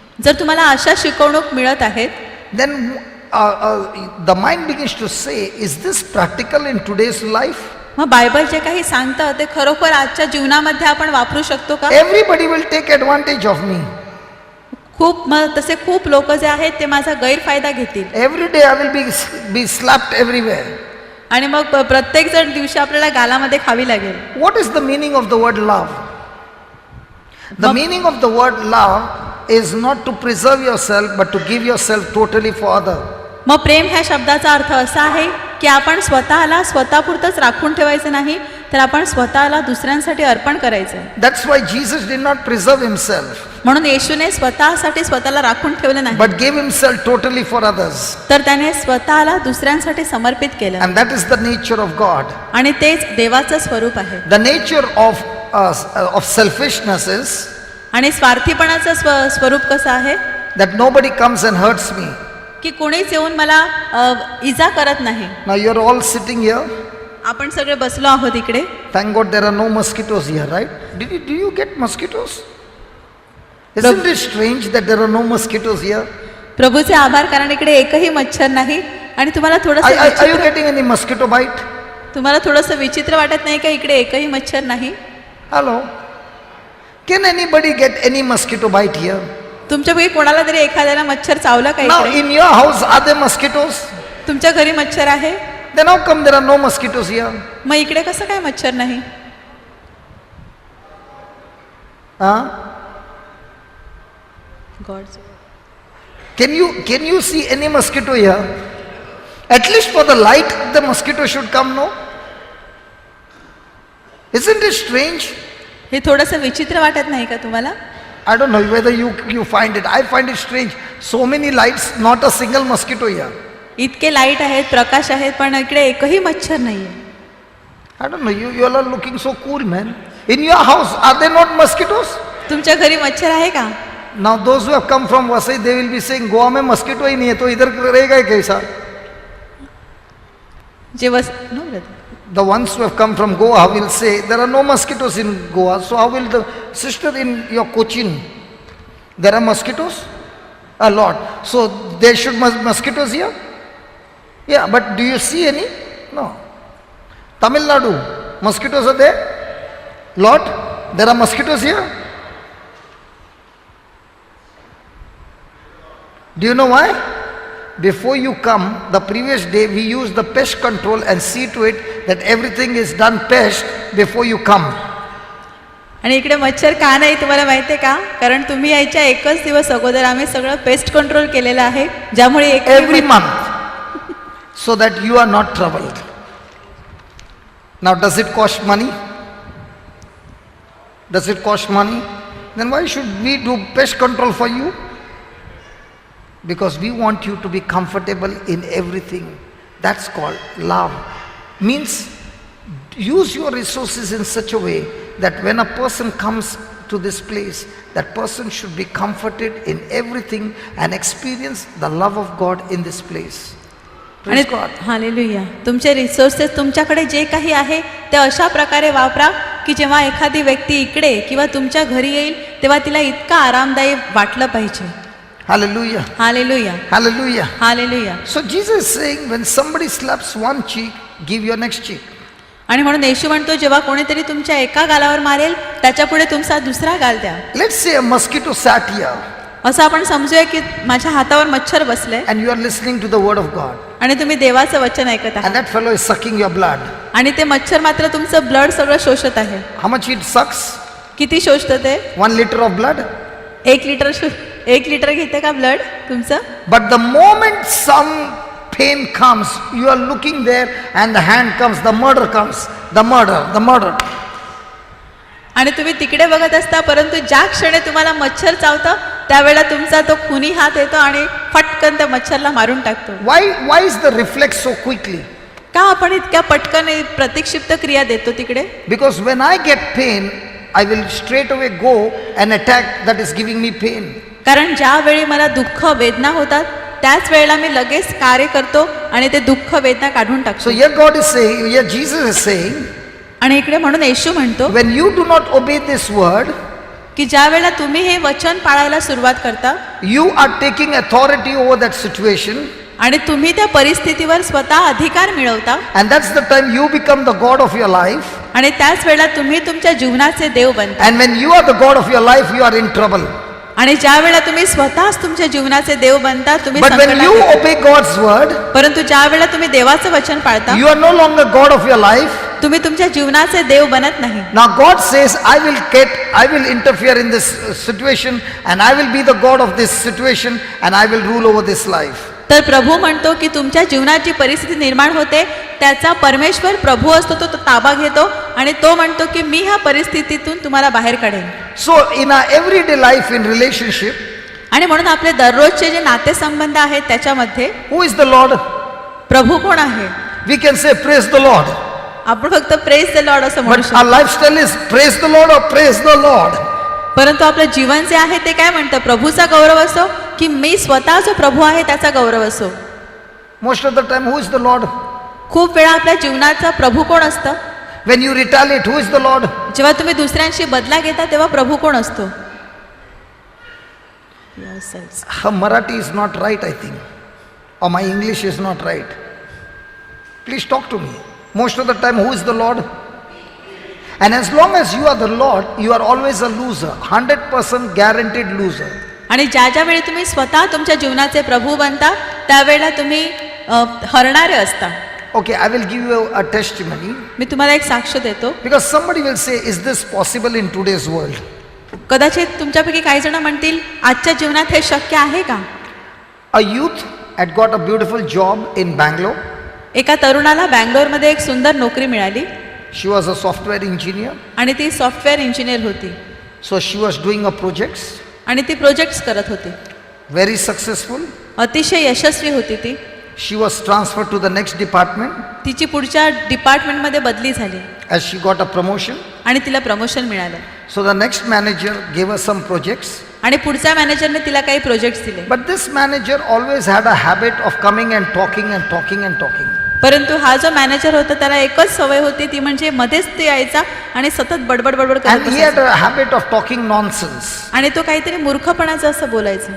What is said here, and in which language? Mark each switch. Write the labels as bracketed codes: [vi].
[mr] जर तुम्हाला अशा शिकवणूक मिळत आहेत, [en] then the mind begins to say, is this practical in today's life? [mr] मग बायबल जे काही सांगतं ते खरोखर आजच्या जीवनामध्ये आपण वापरू शकतो का? [en] Everybody will take advantage of me. [mr] तसे खूप लोक जे आहेत ते माझा गैरफायदा घेतील. [en] Every day I will be slapped everywhere. [mr] आणि मग प्रत्येक जण दिवशी आपल्याला गालामध्ये खावी लागेल. [en] What is the meaning of the word love? The meaning of the word love is not to preserve yourself but to give yourself totally for other. [mr] मग प्रेम ह्या शब्दाचा अर्थ असा आहे की आपण स्वतःला स्वतःपुरतंच राखून ठेवायचं नाही, तर आपण स्वतःला दुसऱ्यांसाठी अर्पण करायचं. [en] That's why Jesus did not preserve himself [mr] म्हणून येशूने स्वतःसाठी स्वतःला राखून ठेवलं नाही, [en] but gave himself totally for others. [mr] तर त्याने स्वतःला दुसऱ्यांसाठी समर्पित केलं. [en] And that is the nature of God. [mr] आणि तेच देवाचं स्वरूप आहे. [en] The nature of selfishness is [mr] आणि स्वार्थीपणाचं स्वरूप कसं आहे [en] that nobody comes and hurts me. [mr] की कोणीच येऊन मला इजा करत नाही. [en] Now you are all sitting here. [mr] आपण सगळे बसलो आहोत इकडे. [en] Thank God there are no mosquitoes here, right? Do you get mosquitoes? Isn't it strange that there are no mosquitoes here? [mr] प्रभूचे आभार, कारण इकडे एकही मच्छर नाही. आणि तुम्हाला [en] Are you getting any mosquito bite? [mr] तुम्हाला थोडंसं विचित्र वाटत नाही का इकडे एकही मच्छर नाही? [en] Hello? Can anybody get any mosquito bite here? [mr] तुमच्यापैकी कोणाला तरी एखाद्याला मच्छर चावला का [en] Now [mr] इकडे? [en] in your house are there mosquitoes? [mr] तुमच्या घरी मच्छर आहे? [en] Then how come there are no mosquitoes here? [mr] मग इकडे कसं काय मच्छर नाही? Huh? [en] God. Can you see any mosquito here? At least for the light the mosquito should come, no? Isn't it strange? हे थोडंसं विचित्र वाटत नाही का तुम्हाला? I don't know whether you find it. I find it strange. So many lights, not a single mosquito here. [mr] इतके light आहेत, प्रकाश आहेत, पण इकडे एकही मच्छर नाहीये. [en] I don't know. You all are looking so cool, man. In your house, are there not mosquitoes? [mr] तुमच्या घरी मच्छर आहे का? [en] Now those who have come from Vasai, they will be saying, [hi] Goa में mosquito ही नहीं है, तो इधर रहेगा कैसा? [en] जे no brother. The ones who have come from Goa will say, there are no mosquitoes in Goa. So how will the sister in your Cochin? There are mosquitoes? A lot. So there should mosquitoes here? Yeah, but do you see any? No. Tamil Nadu, mosquitoes are there? Lot? There are mosquitoes here? Do you know why? Before you come, the previous day we use the pest control and see to it that everything is done pest before you come. [mr] आणि इकडे मच्छर का नाही तुम्हाला माहिती आहे का? कारण तुम्ही यायच्या एकच दिवस अगोदर आम्ही सगळं पेस्ट कंट्रोल केलेलं आहे, ज्यामुळे [en] every month, so that you are not troubled. Now does it cost money? Does it cost money? Then why should we do pest control for you? Because we want you to be comfortable in everything. That's called love. Means use your resources in such a way that when a person comes to this place, that person should be comforted in everything and experience the love of God in this place. [mr] आणि hallelujah. तुमचे resources तुमच्याकडे जे काही आहे ते अशा प्रकारे वापरा की जेव्हा एखादी व्यक्ती इकडे किंवा तुमच्या घरी येईल तेव्हा तिला इतका आरामदायी वाटलं पाहिजे. [en] Hallelujah. Hallelujah. Hallelujah. Hallelujah. So Jesus is saying, when somebody slaps one cheek, give your next cheek. [mr] आणि म्हणून येशू म्हणतो, जेव्हा कोणीतरी तुमच्या एका गालावर मारेल त्याच्या पुढे तुमचा दुसरा गाल द्या. [en] Let's say a mosquito sat here. [mr] असं आपण समजूया की माझ्या हातावर मच्छर बसले [en] and you are listening to the word of God. [mr] आणि तुम्ही देवाचं वचन ऐकत [en] And [mr] आहात. [en] that fellow is sucking your blood. [mr] आणि ते मच्छर मात्र तुमचं ब्लड सगळं शोषत आहे. [en] How much it sucks? [mr] किती शोषतं ते? [en] 1 liter of blood. [mr] 1 लिटर घेते का ब्लड तुमचं? [en] But the moment some pain comes, you are looking there and the hand comes, the murder comes, the murder. [mr] आणि तुम्ही तिकडे बघत असता, परंतु ज्या क्षणी तुम्हाला मच्छर चावतं त्यावेळेला तुमचा तो खुनी हात येतो आणि फटकन त्या मच्छरला मारून टाकतो. [en] Why is the reflex so quickly? [mr] का आपण इतक्या पटकन प्रतिक्षिप्त क्रिया देतो तिकडे? [en] Because when I get pain, I will straight away go and attack that is giving me pain. [mr] कारण ज्या वेळी मला दुःख वेदना होतात त्याच वेळेला मी लगेच कार्य करतो आणि ते दुःख वेदना काढून टाकतो. [en] So here God is saying, here Jesus is saying, [mr] आणि इकडे म्हणून येशू म्हणतो, [en] when you do not obey this word, [mr] की ज्या वेळेला तुम्ही हे वचन पाळायला सुरुवात करता, [en] you are taking authority over that situation. [mr] आणि तुम्ही त्या परिस्थितीवर स्वतः अधिकार मिळवता. [en] And that's the time you become the God of your life. [mr] आणि त्याच वेळेला तुम्ही तुमच्या जीवनाचे देव बनता. [en] And when you are the God of your life, you are in trouble. [mr] आणि ज्या वेळेला तुम्ही स्वतःच तुमच्या जीवनाचे देव बनता, तुम्ही [en] But when you [mr] संकटात- [en] obey God's word, [mr] परंतु ज्या वेळेला तुम्ही देवाचं वचन पाळता, [en] you are no longer God of your life. [mr] तुम्ही तुमच्या जीवनाचे देव बनत नाही. [en] Now God says, I will interfere in this situation, and I will be the God of this situation, and I will rule over this life. [mr] तर प्रभू म्हणतो की तुमच्या जीवनात जी परिस्थिती निर्माण होते त्याचा परमेश्वर प्रभू असतो, तो ताबा घेतो आणि तो म्हणतो की मी ह्या परिस्थितीतून तुम्हाला बाहेर काढेन. [en] So in our everyday life, in relationship, [mr] आणि म्हणून आपले दररोजचे जे नातेसंबंध आहेत त्याच्यामध्ये [en] who is the Lord? [mr] प्रभू कोण आहे? [en] We can say, praise the Lord. [mr] आपण फक्त [en] praise the lord [mr] असं म्हणू [en] But [mr] शकतो. [en] our lifestyle is, praise the Lord or praise the Lord. [mr] परंतु आपलं जीवन जे आहे ते काय म्हणतं? प्रभूचा गौरव असो की मी स्वतः जो प्रभू आहे त्याचा गौरव असो. [en] Most of the time, who is the Lord? [mr] खूप वेळा आपल्या जीवनाचा प्रभू कोण असतं? [en] When you retaliate, who is the Lord? [mr] जेव्हा तुम्ही दुसऱ्यांशी बदला घेता तेव्हा प्रभू कोण असतो? [en] Her Marathi is not right, I think. Or my English is not right. Please talk to me. Most of the time, who is the Lord? And as long as you are the Lord, you are always a loser. 100% guaranteed loser. [mr] आणि ज्या ज्या वेळी तुम्ही स्वतः तुमच्या जीवनाचे प्रभू बनता त्यावेळेला तुम्ही हरणारे असता. [en] Okay, I will give you a testimony. [mr] मी तुम्हाला एक साक्ष देतो. [en] Because somebody will say, is this possible in today's world? [mr] कदाचित तुमच्यापैकी काही जण म्हणतील आजच्या जीवनात हे शक्य आहे का? [en] A youth had got a beautiful job in Bangalore. [mr] एका तरुणाला बँगलोरमध्ये एक सुंदर नोकरी मिळाली [en] She was a software engineer. [mr] आणि ती सॉफ्टवेअर इंजिनियर होती [en] So she was doing her projects. [mr] आणि ती प्रोजेक्ट्स करत होती. [en] Very successful. [mr] अतिशय यशस्वी होती ती. [en] She was transferred to the next department [mr] तिची पुढच्या डिपार्टमेंटमध्ये बदली झाली [en] as she got a promotion. [mr] आणि तिला प्रमोशन मिळालं. [en] So the next manager gave her some projects. [mr] आणि पुढच्या मॅनेजरने तिला काही प्रोजेक्ट्स दिले. [en] But this manager always had a habit of coming and talking and talking and talking. [mr] परंतु हा जो मॅनेजर होता त्याला एकच सवय होती, ती म्हणजे मध्येच ते यायचा आणि सतत बडबड बडबड करत [en] And he had [mr] बसायचा. [en] a habit of talking nonsense. [mr] आणि तो काहीतरी मूर्खपणाचं असं बोलायचं.